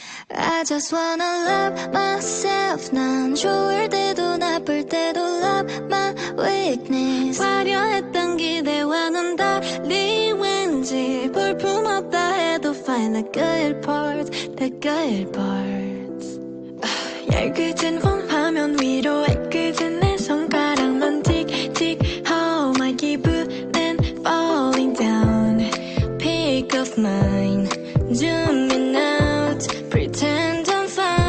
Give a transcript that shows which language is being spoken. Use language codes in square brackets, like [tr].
[en] I just wanna love myself. [ko] 난 좋을 때도 나쁠 때도 [en] love my weakness. [ko] 화려했던 기대와는 달리 왠지 볼품없다 해도 [en] find the good parts, the good parts. [ko] 얇게진 폰 화면 위로 애꿎은 내 손가락만 틱틱. [en] How my [ko] 기분은 [en] falling down. Pick up mine, zoom in out, pretend I'm fine.